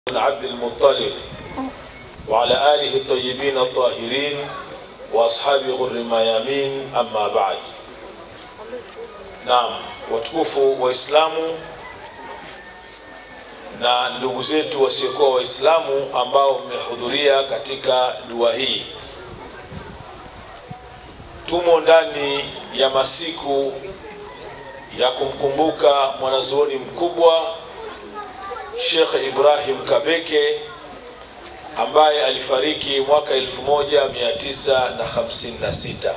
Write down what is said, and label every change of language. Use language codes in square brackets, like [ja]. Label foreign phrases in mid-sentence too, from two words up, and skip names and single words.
[ar] عبد المطلب وعلى آله الطيبين الطاهرين وأصحابه غر الميامين أما بعد. [sw] Naam, watukufu Waislamu na ndugu zetu wasiokuwa Waislamu ambao mmehudhuria katika dua hii. Tumo ndani ya masiku ya kumkumbuka mwanazuoni mkubwa Sheikh Ibrahim Kabeke ambaye alifariki mwaka 1956.